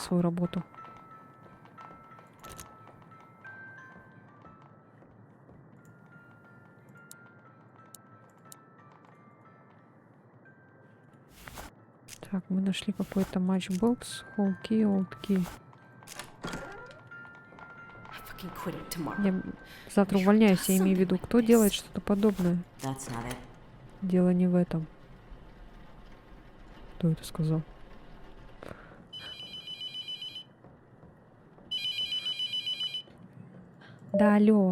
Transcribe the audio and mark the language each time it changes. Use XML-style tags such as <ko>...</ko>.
<ru>свою работу. Так, мы нашли какой-то матчбокс.</ru> <en>Whole key, old key. I'm fucking quitting tomorrow.</en> <ru>Я завтра увольняюсь, я имею в виду, кто делает что-то подобное.</ru> <en>That's not it.</en> <ru>Дело не в этом. Кто это сказал? Да, алло.</ru>